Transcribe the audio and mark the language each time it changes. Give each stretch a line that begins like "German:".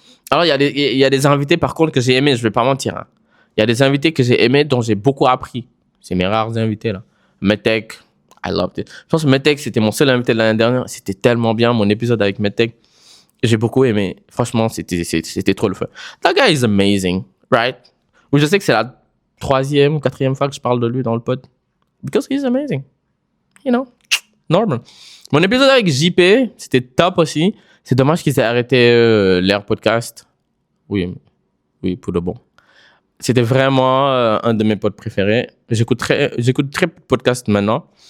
French: Alors, il y a des invités, par contre, que j'ai aimés. Je vais pas mentir, hein. Il y a des invités que j'ai aimés, dont j'ai beaucoup appris. C'est mes rares invités, là. Medtech,
English: I loved it.
French: Je pense que Medtech, c'était mon seul invité de l'année dernière. C'était tellement bien, mon épisode avec Medtech. J'ai beaucoup aimé. Franchement, c'était trop le fun.
English: That guy is amazing, right?
French: Oui, je sais que c'est la 3e ou 4e fois que je parle de lui dans le pod.
English: Because he's amazing. You know,
French: normal. Mon épisode avec JP, c'était top aussi. C'est dommage qu'il s'est arrêté l'Air Podcast. Oui, pour de bon. C'était vraiment un de mes pods préférés. J'écoute très peu de podcasts maintenant.